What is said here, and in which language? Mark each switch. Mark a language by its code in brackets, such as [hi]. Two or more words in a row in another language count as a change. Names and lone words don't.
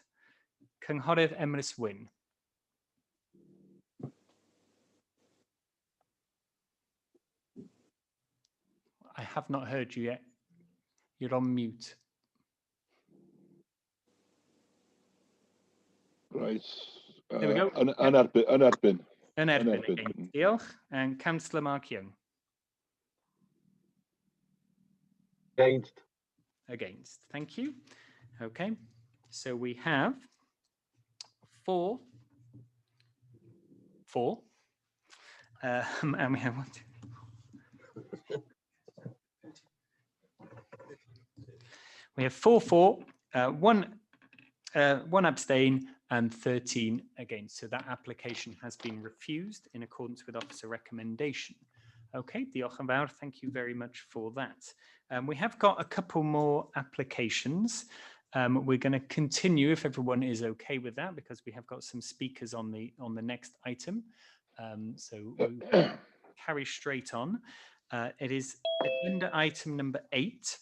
[en] Cynghorydd Emrys Wyn. I have not heard you yet. You're on mute. Right. There we go. [cy] Yn erbyn. Yn erbyn. Okay. Diolch. [en] And Councillor Mark Young. Against. Against. Thank you. Okay. So we have four. And we have one, two. We have 4 for, one abstain, and 13 against. So that application has been refused in accordance with officer recommendation. [cy] Okay, diolch yn fawr. [en] Thank you very much for that. We have got a couple more applications. We're going to continue if everyone is okay with that, because we have got some speakers on the next item. So we'll carry straight on. It is agenda item number 8.